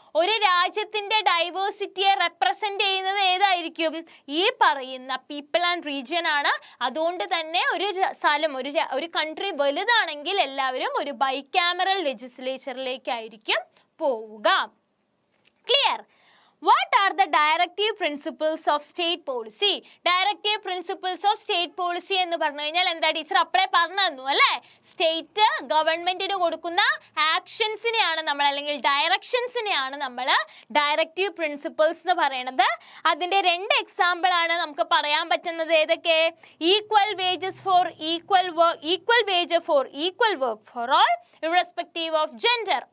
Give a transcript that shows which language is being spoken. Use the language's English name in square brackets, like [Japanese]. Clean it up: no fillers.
[Malayalam] ഒരു രാജ്യത്തിന്റെ ഡൈവേഴ്സിറ്റിയെ റെപ്രസെന്റ് ചെയ്യുന്നത് ഏതായിരിക്കും? ഈ പറയുന്ന [English] people and region [Malayalam] ആണ്. അതുകൊണ്ട് തന്നെ ഒരു സ്ഥലം, ഒരു കൺട്രി വലുതാണെങ്കിൽ എല്ലാവരും ഒരു ബൈകാമറൽ ലെജിസ്ലേച്ചറിലേക്കായിരിക്കും പോവുക. Clear? [English] What are the directive principles of state policy? Directive principles of state policy [Malayalam] എന്ന് പറഞ്ഞു കഴിഞ്ഞാൽ എന്താ? ടീച്ചർ അപ്ലൈ പറഞ്ഞു തന്നു അല്ലേ? സ്റ്റേറ്റ് ഗവൺമെന്റിന് കൊടുക്കുന്ന ആക്ഷൻസിനെയാണ് നമ്മൾ, അല്ലെങ്കിൽ ഡയറക്ഷൻസിനെയാണ് നമ്മൾ ഡയറക്റ്റീവ് പ്രിൻസിപ്പിൾസ് എന്ന് പറയുന്നത്. അതിന്റെ 2 എക്സാമ്പിൾ ആണ് നമുക്ക് പറയാൻ പറ്റുന്നത്. ഏതൊക്കെ? [English] Equal wages for equal work, equal wage for equal work for all irrespective of gender.